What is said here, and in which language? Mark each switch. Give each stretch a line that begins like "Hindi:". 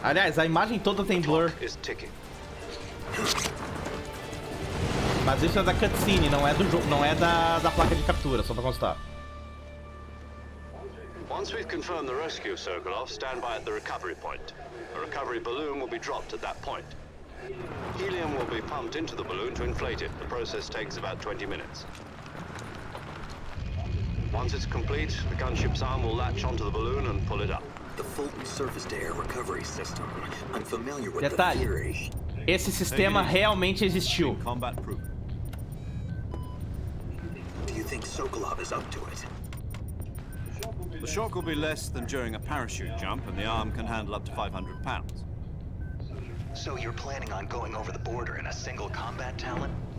Portuguese: Aliás, a imagem toda tem blur.
English: Is ticking.
Portuguese: Mas isso é da cutscene, não é do jogo, não é da placa de captura, só pra constar.
English: Once we've confirmed the rescue of Sokolov, stand by at the recovery point. A recovery balloon will be dropped at that point. Helium will be pumped into the balloon to inflate it. The process takes about 20 minutes. Once it's complete, the gunship's arm will latch onto the balloon and pull it up. The Fulton surface-to-air recovery system. I'm familiar with the
Portuguese: Detalhe,
English: theory.
Portuguese: esse sistema realmente existiu.
English: Combat proof. Do you think Sokolov is up to it? The shock will be less than during a parachute jump, and the arm can handle up to 500 pounds. So you're planning on going over the border in a single combat talent?